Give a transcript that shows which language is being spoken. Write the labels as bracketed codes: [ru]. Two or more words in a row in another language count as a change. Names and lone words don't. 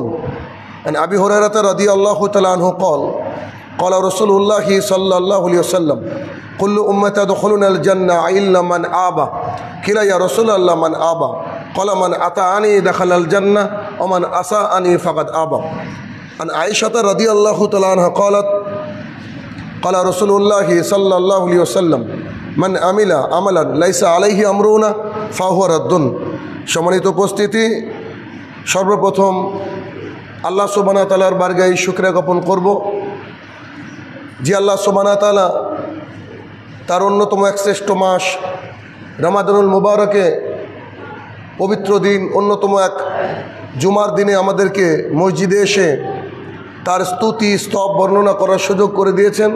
[ar] عن أبي هريرة رضي الله تعالى عنه قال رسول الله صلى الله عليه وسلم كل أمتي يدخلون الجنة إلا من أبى قيل يا رسول الله من أبى قال من أطاعني دخل الجنة ومن عصاني فقد أبى. عن عائشة رضي الله تعالى عنها قالت قال رسول الله صلى الله عليه وسلم من عمل عملا ليس عليه أمرنا فهو رد. [hi] सम्मानित उपस्थिति, सर्वप्रथम [bn] আল্লাহ সুবহানাহু ওয়া তাআলার বারগাহে শুকরিয়া জ্ঞাপন করব যে আল্লাহ সুবহানাহু ওয়া তাআলা তার অন্যতম এক শ্রেষ্ঠ মাস রমাদানুল মুবারকে পবিত্র দিন, অন্যতম এক জুমার দিনে আমাদেরকে মসজিদে এসে তার স্তুতি স্তব বর্ণনা করার সুযোগ করে দিয়েছেন।